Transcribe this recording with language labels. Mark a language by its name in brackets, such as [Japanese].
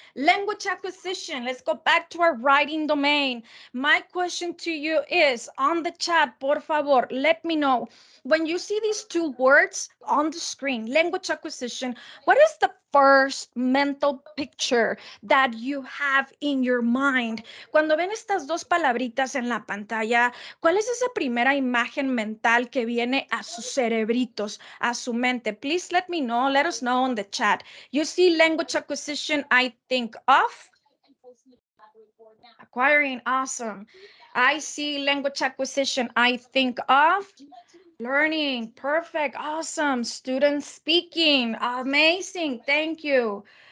[English] Language acquisition. Let's go back to our writing domain. My question to you is on the chat, [Spanish] por favor, [English] let me know. When you see these 2 words on the screen, language acquisition, what is the first mental picture that you have in your mind? [Spanish] Cuando ven estas 2 palabritas en la pantalla, ¿cuál es esa primera imagen mental que viene a sus cerebritos, a su mente? [English] Please let me know, let us know on the chat. You see language acquisition, I think of acquiring, awesome. I see language acquisition, I think of learning, perfect, awesome. Students speaking, amazing, thank you.